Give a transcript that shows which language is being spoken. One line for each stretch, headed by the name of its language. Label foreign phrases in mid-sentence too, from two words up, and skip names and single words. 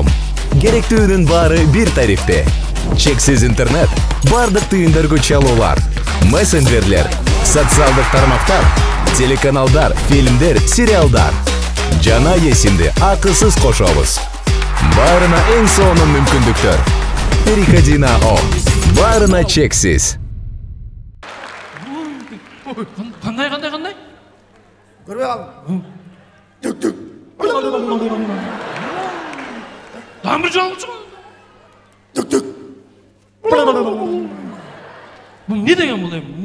Kyrgyz: Керектүүнүн баары бир тарифте. Чексиз интернет, бардык тыйындаргы чалуулар, мессенджерлер, социалдык тармактар, телеканалдар, фильмдер, сериалдар. Жана эсимди акысыз кошобуз. Баарына эң сонун мүмкүндүктөр.
Russian: Переходи на
Kyrgyz: ОМ. Барына чексиз.
Kazakh: Қандай? Көрбей қалдым. Түк. Дамыр жалғыз ғой. Түк. Бұл не деген бұл ем?